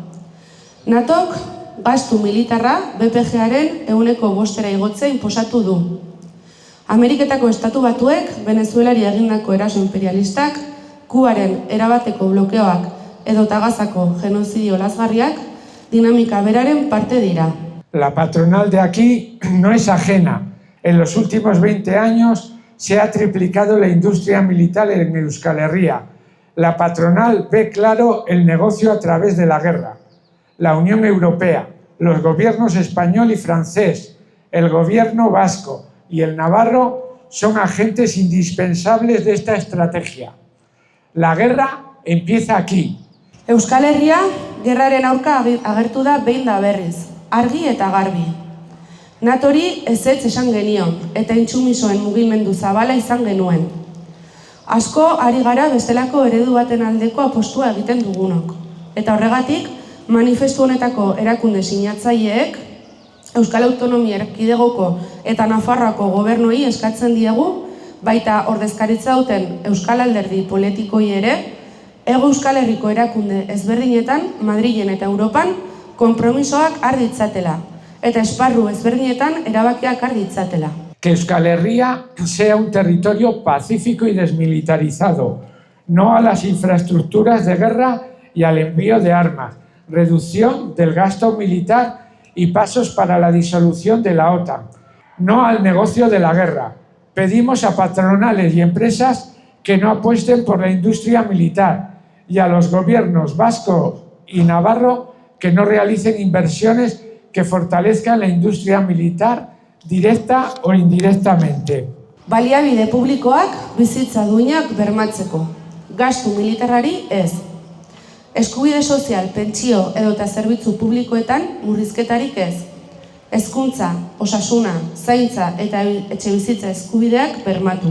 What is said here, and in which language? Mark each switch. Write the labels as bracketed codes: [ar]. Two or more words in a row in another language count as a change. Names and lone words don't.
[eu] NATOk gastu militarra BPG-aren 5% igotzea inposatu du. Ameriketako estatu batuek Venezuelari egindako eraso imperialistak, Kubaren erabateko blokeoak edota Gazako genozidio lazgarriak dinamika beraren parte dira. [es] La patronal de aquí no es ajena. En los últimos 20 años se ha triplicado la industria militar en Euskal Herria. La patronal ve claro el negocio a través de la guerra. La Unión Europea, los gobiernos español y francés, el gobierno vasco y el navarro son agentes indispensables de esta estrategia. La guerra empieza aquí. [eu] Euskal Herria gerraren aurka agertu da behin da berriz, argi eta garbi. NATOri ezetz esan genion eta intsumisoen mugimendu zabala izan genuen. Asko ari gara bestelako eredu baten aldeko apostua egiten dugunok. Eta horregatik, manifestu honetako erakunde sinatzaileek Euskal Autonomia Erkidegoko eta Nafarroako gobernuei eskatzen diegu, baita ordezkaritza duten Euskal Alderdi politikoi ere, Hego Euskal Herriko erakunde ezberdinetan, Madrilen eta Europan, konpromisoak har ditzatela, eta esparru ezberdinetan erabakiak har ditzatela. [es] Que Euskal Herria sea un territorio pacífico y desmilitarizado, no a las infraestructuras de guerra y al envío de armas, reducción del gasto militar y pasos para la disolución de la OTAN, no al negocio de la guerra. Pedimos a patronales y empresas que no apuesten por la industria militar y a los gobiernos vasco y navarro que no realicen inversiones que fortalezcan la industria militar directa o indirectamente. [eu] Baliabide publikoak bizitza duinak bermatzeko, gastu militarrari ez. Eskubide sozial, pentsio edota zerbitzu publikoetan murrizketarik ez. Hezkuntza, osasuna, zaintza eta etxebizitza eskubideak bermatu.